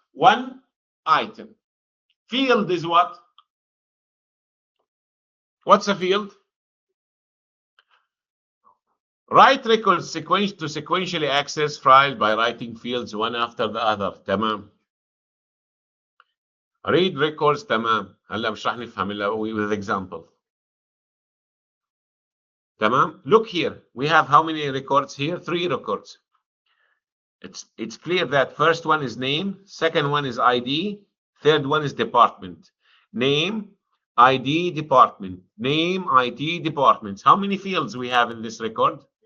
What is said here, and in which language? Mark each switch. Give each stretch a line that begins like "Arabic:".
English: One item. Field is what? What's a field? Write records to sequentially access files by writing fields one after the other.
Arabic: تمام.
English: Read records.
Arabic: تمام. هلا مش راح نفهم الا
English: with example.
Arabic: تمام.
English: Look here. We have how many records here? 3 records. It's clear that first one is name, second one is ID, third one is department. Name, ID, department. Name, ID, departments. How many fields we have in this record?